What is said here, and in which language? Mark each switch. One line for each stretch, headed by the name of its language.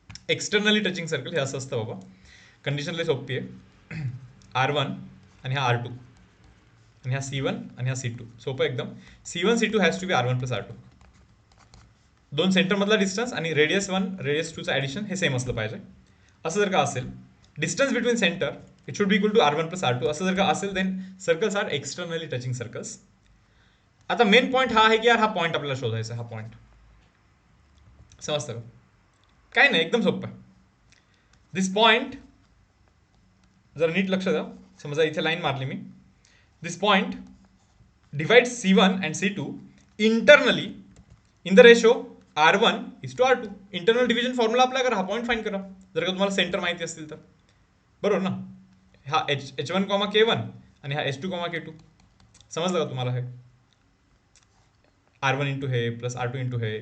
Marathi: Externally touching circle हे असं असतं बाबा. कंडिशन लई सोपी आहे. R1 आणि हा R2 आणि हा C1 आणि हा C2. सोपं एकदम.
English: C1 C2 has to be R1 plus R2.
Marathi: दोन सेंटरमधला डिस्टन्स आणि रेडियस 1 रेडियस 2चं ॲडिशन हे सेम असलं पाहिजे. असं जर का असेल,
English: Distance between centre it should be equal to R1 plus R2 असं जर का असेल, then circles are externally touching circles.
Marathi: आता मेन पॉईंट हा आहे की यार हा पॉईंट आपल्याला शोधायचा. हा पॉईंट समजतं का? काय नाही, एकदम सोपं आहे.
English: this point,
Marathi: जरा नीट लक्ष द्या. समजा इथे लाईन मारली मी.
English: This point divide C1 and C2 internally in the ratio R1 is to R2.
Marathi: Internal division formula apply करा, हा पॉईंट फाईंड करा जर का तुम्हाला सेंटर माहिती असतील तर. बरोबर ना. हा H1, K1 आणि हा H2, K2. समजलं का तुम्हाला? हे R1 इंटू हे प्लस R2 इंटू हे.